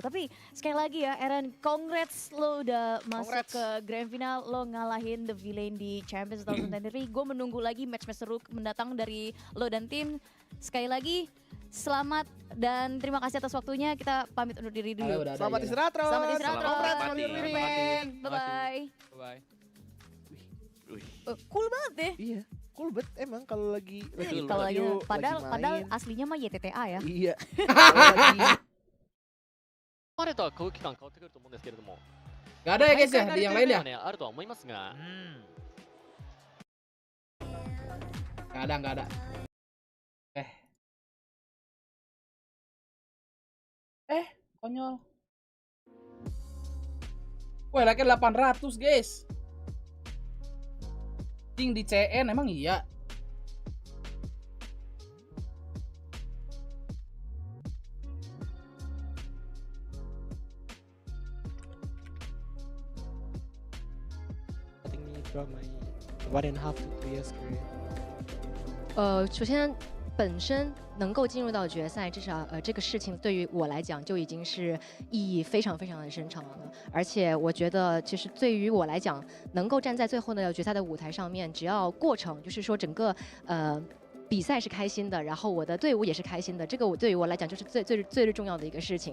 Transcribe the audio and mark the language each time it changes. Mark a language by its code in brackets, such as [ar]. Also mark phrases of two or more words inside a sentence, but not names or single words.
[id] Tapi sekali lagi ya, Eren, congrats lo udah masuk ke [en] grand final, [id] lo ngalahin The Villain di Champions 2023. Gue menunggu lagi match-match seru mendatang dari lo dan tim. Sekali lagi, selamat dan terima kasih atas waktunya. Kita pamit undur diri dulu. Selamat istirahat, Ron. Selamat istirahat, Ron. Bye-bye. Bye-bye. Cool banget deh. Iya. Cool banget emang kalau lagi padahal aslinya mah YTTA ya. Iya. [ja] 彼とは空気感変わってくると思うんですけれども。 [id] Gak ada ya guys ya di yang lain ya? [ja] あるとは思いますが。 [id] Gak ada. Konyol. Wah, lagi 800 guys. Ting di CN emang iya. [en] I think throughout my 1.5 to 2 years career. [zh] 首先本身能够进入到决赛，至少这个事情对于我来讲就已经是意义非常非常的深长了。而且我觉得，其实对于我来讲，能够站在最后的决赛的舞台上面，只要过程就是说整个比赛是开心的，然后我的队伍也是开心的，这个对于我来讲就是最重要的一个事情。